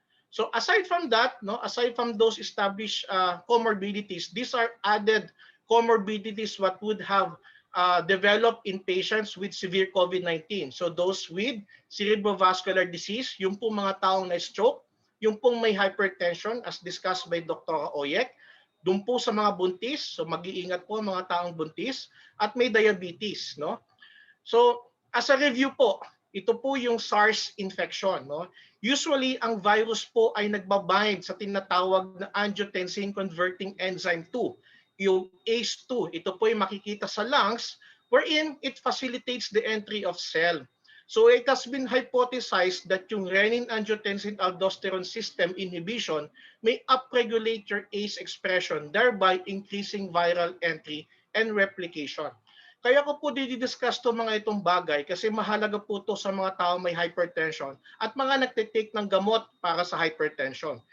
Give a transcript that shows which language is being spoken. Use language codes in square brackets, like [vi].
[en] So aside from that, no, aside from those established comorbidities, these are added comorbidities what would have developed in patients with severe COVID-19. So those with cerebrovascular disease, [tl] yung pong mga taong na-stroke, yung pong may hypertension [en] as discussed by Dr. [tl] Oyek, doon po sa mga buntis, so mag-iingat po mga taong buntis, at may diabetes, no? [en] So as a review po, ito po yung SARS infection, no? [tl] Usually ang virus po ay nagbabind sa tinatawag na angiotensin converting enzyme 2, yung ACE2. Ito po ay makikita sa lungs [en] wherein it facilitates the entry of cell. So it has been hypothesized that yung renin-angiotensin-aldosterone system inhibition may upregulate your ACE expression, thereby increasing viral entry and replication. [tl] Kaya ko po didiscuss to mga itong bagay kasi mahalaga po to sa mga tao may hypertension at mga nagtitake ng gamot para sa hypertension.